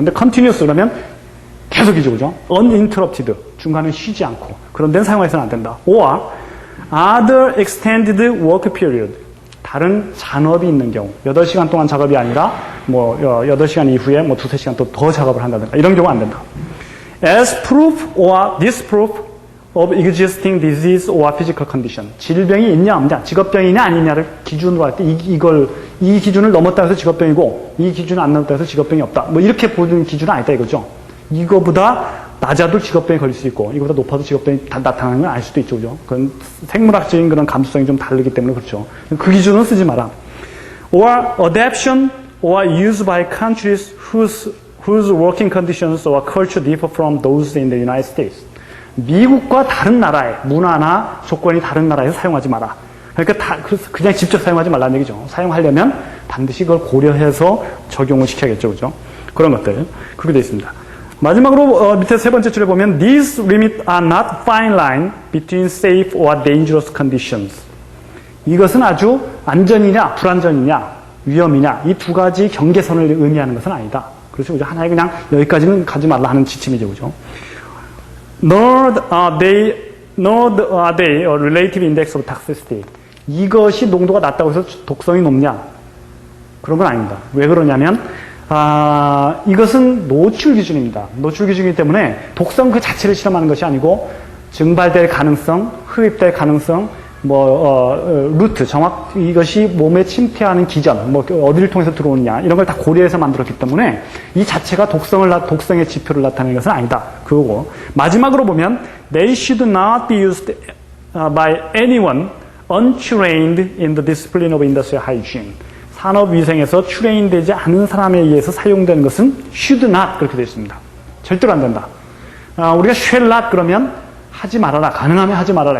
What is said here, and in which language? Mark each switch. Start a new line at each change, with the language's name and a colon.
Korean: 그런데 continuous 그러면 계속이죠, 그죠? uninterrupted. 중간에 쉬지 않고. 그런 데는 사용해서는 안 된다.
English: or other extended work period.
Korean: 다른 잔업이 있는 경우. 8시간 동안 작업이 아니라 8시간 이후에 2-3시간 더 작업을 한다든가. 이런 경우 안 된다.
English: as proof or disproof of existing disease or physical condition.
Korean: 질병이 있냐 없냐, 직업병이냐 아니냐를 기준으로 할 때 이 기준을 넘었다 해서 직업병이고 이 기준을 안 넘었다 해서 직업병이 없다. 이렇게 보는 기준은 아니다 이거죠. 이거보다 낮아도 직업병이 걸릴 수 있고 이거보다 높아도 직업병이 나타나는 건 알 수도 있죠, 그죠? 그건 생물학적인 그런 감수성이 좀 다르기 때문에 그렇죠. 그 기준은 쓰지 마라.
English: or adaptation or use by countries whose working conditions or culture differ from those in the United States.
Korean: 미국과 다른 나라의 문화나 조건이 다른 나라에서 사용하지 마라. 그러니까 그냥 직접 사용하지 말라는 얘기죠. 사용하려면 반드시 그걸 고려해서 적용을 시켜야겠죠, 그죠? 그런 것들. 그렇게 되어 있습니다. 마지막으로 밑에 세 번째 줄에 보면
English: These limits are not fine line between safe or dangerous conditions.
Korean: 이것은 아주 안전이냐 불안전이냐 위험이냐 이 두 가지 경계선을 의미하는 것은 아니다. 그렇죠, 그죠? 하나의 그냥 여기까지는 가지 말라 하는 지침이죠, 그죠?
English: Nor are they a relative index of toxicity.
Korean: 이것이 농도가 낮다고 해서 독성이 높냐? 그런 건 아닙니다. 왜 그러냐면 이것은 노출 기준입니다. 노출 기준이기 때문에 독성 그 자체를 실험하는 것이 아니고 증발될 가능성, 흡입될 가능성, 루트, 이것이 몸에 침투하는 기전, 어디를 통해서 들어오느냐, 이런 걸 다 고려해서 만들었기 때문에 이 자체가 독성의 지표를 나타내는 것은 아니다. 그거고. 마지막으로 보면,
English: they should not be used by anyone untrained in the discipline of industrial hygiene.
Korean: 산업위생에서 트레인되지 않은 사람에 의해서 사용되는 것은
English: should not
Korean: 그렇게 되어 있습니다. 절대로 안 된다. 우리가
English: shall not
Korean: 그러면 하지 말아라. 가능하면 하지 말아라.